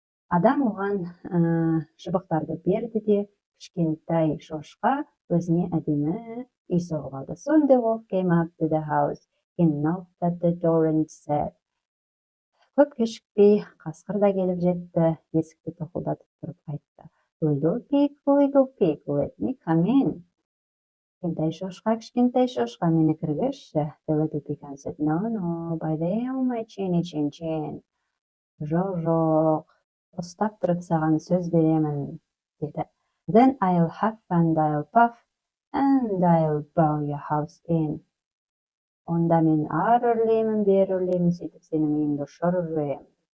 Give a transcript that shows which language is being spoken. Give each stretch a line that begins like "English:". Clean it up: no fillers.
Kazakh: Адам оған шыбықтарды берді де, кішкентай шошқа өзіне әдемі үй соғып алды.
English: Soon the wolf came up to the house. He knocked at the door and said.
Kazakh: Көп кешікпей қасқыр да келіп жетті, есікті тоқылдатып тұрып айтты.
English: Little pig, let me come in.
Kazakh: Кішкентай шошқа, мені кіргізші.
English: The little pig answered, No, by there on my chinny chin chin.
Kazakh: Жоқ, ұстап тұрып саған сөз беремін, деді.
English: Then I'll huff and I'll puff and I'll blow your house in.
Kazakh: Онда мен ар үрлеймін, бер үрлеймін, сөйтіп сенің үйіңді ұшырып жіберемін.